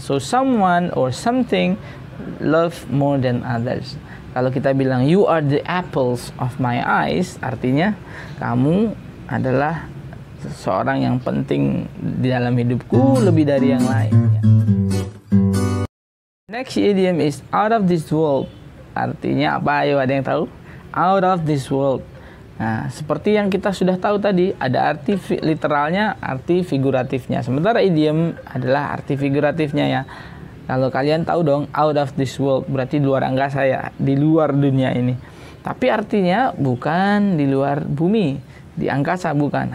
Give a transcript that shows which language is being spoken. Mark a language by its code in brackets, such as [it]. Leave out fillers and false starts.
[en] So someone or something love more than others. [id] Kalau kita bilang [en] you are the apples of my eyes, [id] artinya kamu adalah seseorang yang penting di dalam hidupku lebih dari yang lain. [en] Next idiom is out of this world. [id] Artinya apa? Ayo, ada yang tahu? Out of this world. Nah, seperti yang kita sudah tahu tadi, ada arti literalnya, arti figuratifnya. Sementara idiom adalah arti figuratifnya ya. Kalau kalian tahu dong, out of this world berarti di luar angkasa ya, di luar dunia ini. Tapi artinya bukan di luar bumi, di angkasa bukan.